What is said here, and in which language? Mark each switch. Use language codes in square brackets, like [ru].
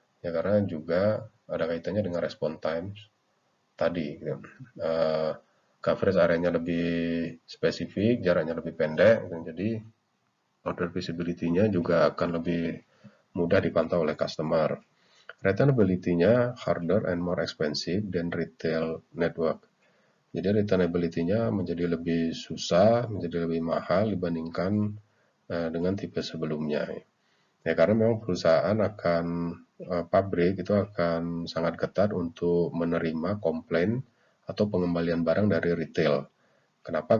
[id] Ya karena juga ada kaitannya dengan respon time tadi. Gitu. Coverage areanya lebih spesifik, jaraknya lebih pendek, jadi order visibility-nya juga akan lebih mudah dipantau oleh customer. [en] Returnability-nya harder and more expensive than retail network. [id] Jadi returnability-nya menjadi lebih susah, menjadi lebih mahal dibandingkan dengan tipe sebelumnya. Ya, karena memang perusahaan akan pabrik itu akan sangat ketat untuk menerima komplain atau pengembalian barang dari retail. Kenapa?